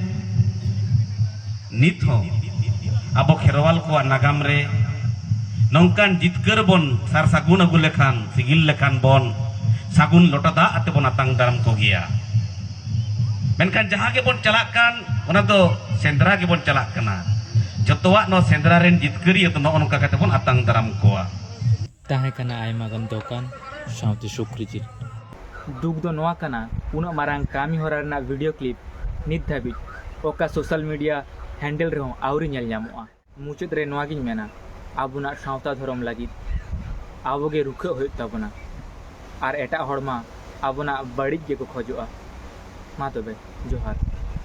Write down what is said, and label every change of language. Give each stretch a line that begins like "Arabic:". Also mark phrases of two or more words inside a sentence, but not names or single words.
Santali: नित हो आबो खेरवाल को नागाम रे नौकान जितकर बन सार सागुन अगु लेखान सिगिल लेखान बन सागुन लोटा दा आते बन आतांग दाराम को गया मेनकान जहां के बन चलाक कान ओना दो सेंद्रा के बन चलाक कना जतवा नो सेंद्रा रेन जितकरी तो नो नका कते बन आतांग दाराम कोआ ताहे कना आयमा गम दोकान सावते सुक्री जिल दुख दो नोआ कना उना मारांग कामी होरा रेना
English: video clip
Santali: नित धाबी ओका
English: social media handle
Santali: रे हो आवरी नेल ᱧᱟᱢᱚᱜᱼᱟ मुचुद रे नोआ गिन मेना आबुना सावता धरम लगी आबोगे रुखे होय ताबना आर एटा हड़मा आबुना बड़िज के को खोजोआ मा तबे जोहार।